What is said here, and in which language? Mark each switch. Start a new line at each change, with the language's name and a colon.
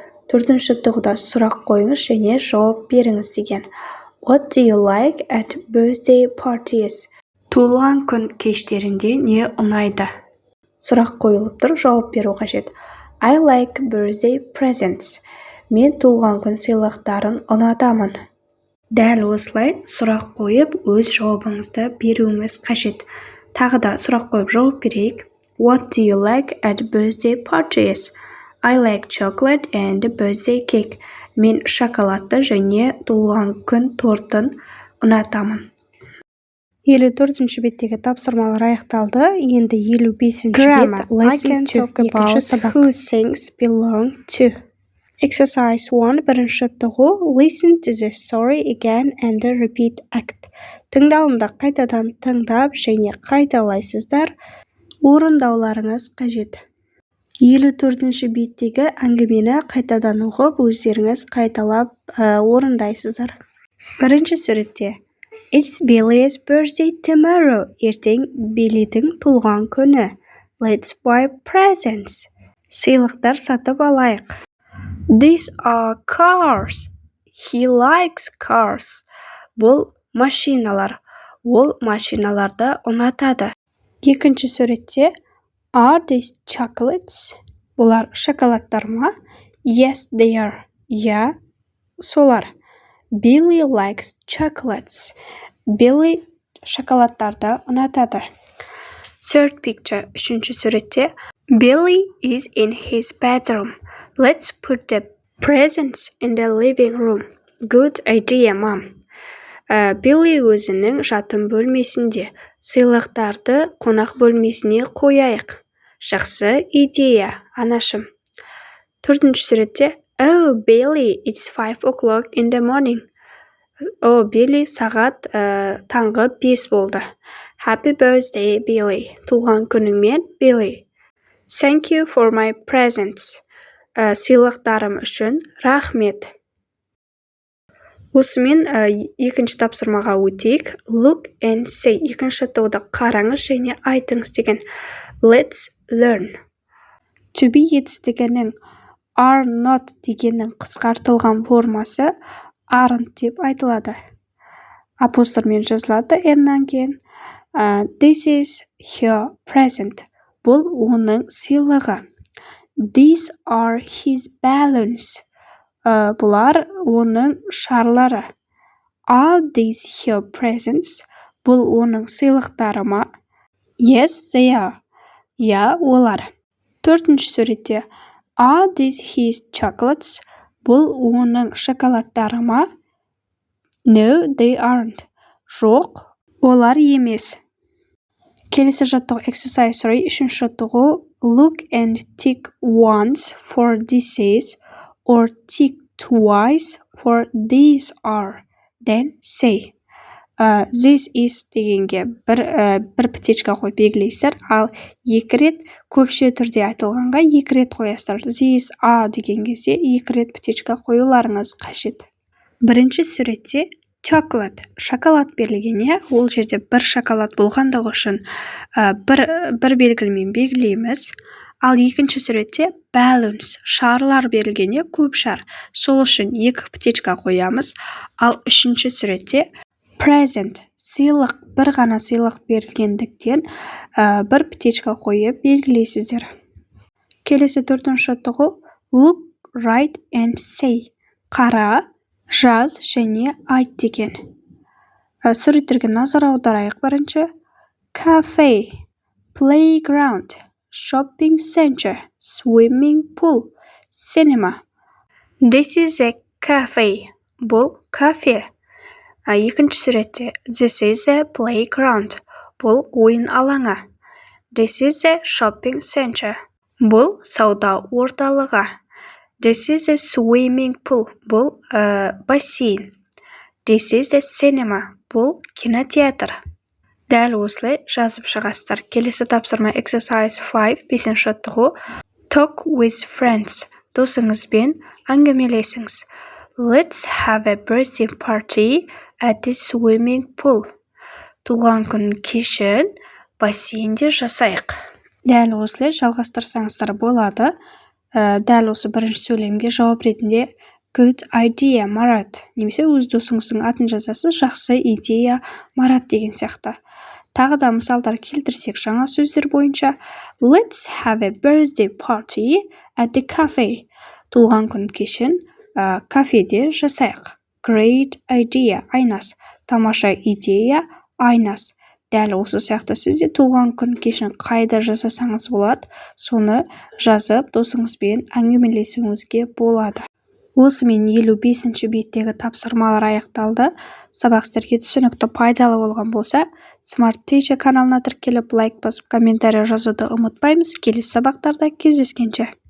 Kazakh: Төртінші жаттығуда сұрақ қойыңыз және жауап беріңіз деген.
English: What do you like at birthday parties?
Kazakh: Туылған күн кештерінде не ұнайды? Сұрақ қойылып тұр, жауап беру қажет.
English: I like birthday presents.
Kazakh: Мен туылған күн сыйлықтарын ұнатамын. Дәл осылай сұрақ қойып, өз жауабыңызды беруіңіз қажет. Тағы да сұрақ қойып жауап берейік.
English: What do you like at birthday parties? I like chocolate and birthday cake.
Kazakh: Мен шоколадты және туылған күн тортын ұнатамын. 54-ші беттегі тапсырмалар аяқталды. Енді 55-ші бет Lesson 2 екінші сабақ.
English: Who things belong to? Exercise 1
Kazakh: бірінші жаттығу
English: Listen to the story again and repeat act.
Kazakh: Тыңдалымды қайтадан тыңдап және қайталайсыздар. Орындауларыңыз қажет. 54-ші беттегі әңгімені қайтадан оқып, өздеріңіз қайталап орындайсыздар. Бірінші суретте
English: It's Billy's birthday tomorrow.
Kazakh: Ертең Билидің туылған күні.
English: Let's buy presents.
Kazakh: Сыйлықтар сатып алайық.
English: These are cars. He likes cars.
Kazakh: Бұл машиналар. Ол машиналарды ұнатады. Екінші суретте
English: Are these chocolates?
Kazakh: Бұлар шоколадтар ма?
English: Yes, they are.
Kazakh: Я, солар.
English: Billy likes chocolates.
Kazakh: Billy шоколадтарды ұнатады.
English: Third picture,
Kazakh: үшінші суретте
English: Billy is in his bedroom. Let's put the presents in the living room. Good idea, mom.
Kazakh: Билли өзінің жатын бөлмесінде. Сыйлықтарды қонақ бөлмесіне қояйық. Жақсы идея, анашым. Төртінші суретте
English: Oh, Billy, it's 5 o'clock in the morning.
Kazakh: О, Билли, сағат таңғы 5 болды.
English: Happy birthday, Billy.
Kazakh: Туған күніңмен, Billy.
English: Thank you for my presents.
Kazakh: Сыйлықтарым үшін рахмет. Осымен екінші тапсырмаға өтейік.
English: Look and say.
Kazakh: Екінші тоғда қараңыз және айтыңыз деген.
English: Let's learn.
Kazakh: To be етістігінің are not дегеннің қысқартылған формасы aren't деп айтылады. Апострофпен жазылады n-нан кейін.
English: This is her present.
Kazakh: Бұл оның сыйлығы.
English: These are his balloons.
Kazakh: Бұлар оның шарлары.
English: Are these her presents?
Kazakh: Бұл оның сыйлықтары ма?
English: Yes, they are.
Kazakh: Я, олар. Төртінші суретте
English: Are these his chocolates?
Kazakh: Бұл оның шоколадтары ма?
English: No, they aren't.
Kazakh: Жоқ, олар емес. Келесі жаттығу
English: exercise 3,
Kazakh: үшінші жаттығу
English: Look and tick once for this is or tick twice for these are. Then say.
Kazakh: This is дегенге бір птичка қойып белгілейсіздер, ал екі рет көпше түрде айтылғанға екі рет қоясыздар. These are деген кезде екі рет птичка қоюларыңыз қажет. Бірінші суретте chocolate, шоколад берілген, ол жерде бір шоколад болғандығы үшін бір белгілімен белгілейміз. Ал екінші суретте balloons, шарлар берілген, көп шар. Сол үшін екі птичка қоямыз. Ал үшінші суретте present, сыйлық, бір ғана сыйлық берілгендіктен бір птичка қойып белгілейсіздер. Келесі төртінші жаттығу
English: look, write and say.
Kazakh: Қара, жаз және айт деген. Суреттерге назар аударайық бірінші.
English: Cafe, playground, shopping center, swimming pool, cinema. This is a cafe. Бұл кафе.
Kazakh: Екінші суретте
English: This is a playground.
Kazakh: Бұл ойын алаңы.
English: This is a shopping center.
Kazakh: Бұл сауда орталығы.
English: This is a swimming pool.
Kazakh: Бұл бассейн.
English: This is a cinema.
Kazakh: Бұл кинотеатр. Дәл осылай жазып шығасыздар. Келесі тапсырма exercise 5, бесінші жаттығу
English: Talk with friends.
Kazakh: Досыңызбен әңгімелесіңіз.
English: Let's have a birthday party at the swimming pool.
Kazakh: Туған күн кешін бассейнде жасайық. Дәл осылай жалғастырсаңыздар болады. Дәл осы бірінші сөйлемге жауап ретінде
English: Good idea,
Kazakh: Марат. Немесе өз досыңыздың атын жазасыз, жақсы идея, Марат деген сияқты. Тағы да мысалдар келтірсек жаңа сөздер бойынша
English: Let's have a birthday party at the cafe.
Kazakh: Туған күн кешін кафеде жасайық.
English: Great idea, Айнас.
Kazakh: Тамаша идея, Айнас. Дәл осы сияқты сізде туған күн кешін қайда жасасаңыз болады, соны жазып досыңызбен әңгімелесуіңізге болады. Осымен 55-ші беттегі тапсырмалар аяқталды. Сабақ сіздерге түсінікті пайдалы болған болса, Smart Teacher каналына тіркеліп, лайк басып, комментарий жазуды ұмытпаймыз. Келесі сабақтарда кездескенше.